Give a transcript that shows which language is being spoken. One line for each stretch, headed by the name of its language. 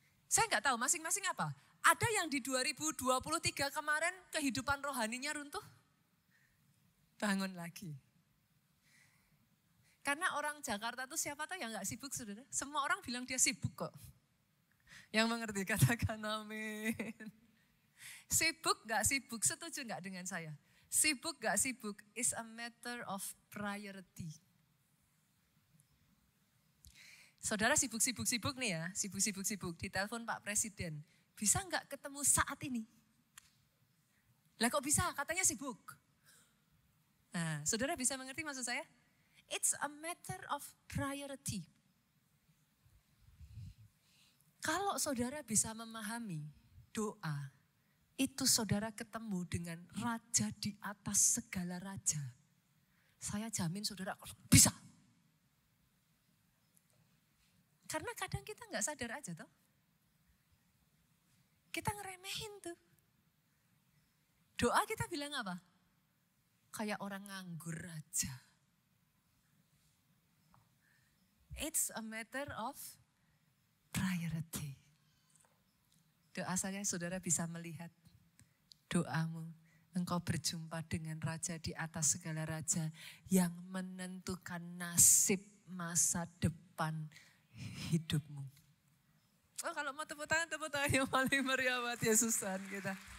Indonesian: Saya nggak tahu masing-masing apa. Ada yang di 2023 kemarin kehidupan rohaninya runtuh? Bangun lagi. Karena orang Jakarta tuh siapa tahu yang nggak sibuk saudara. Semua orang bilang dia sibuk kok. Yang mengerti katakan amin. Sibuk nggak sibuk, setuju nggak dengan saya? Sibuk nggak sibuk
English: is a matter of priority.
Indonesian: Saudara sibuk-sibuk nih ya, sibuk-sibuk ditelepon Pak Presiden. Bisa nggak ketemu saat ini? Lah kok bisa? Katanya sibuk. Nah, saudara bisa mengerti maksud saya?
English: It's a matter of priority.
Indonesian: Kalau saudara bisa memahami doa, itu saudara ketemu dengan raja di atas segala raja. Saya jamin saudara bisa. Karena kadang kita nggak sadar aja toh. Kita ngeremehin tuh. Doa kita bilang apa? Kayak orang nganggur aja.
English: It's a matter of priority.
Indonesian: Doa saya saudara bisa melihat doamu. Engkau berjumpa dengan raja di atas segala raja yang menentukan nasib masa depan hidupmu. Oh kalau mau tepuk tangan yang paling meriah buat Yesusan kita.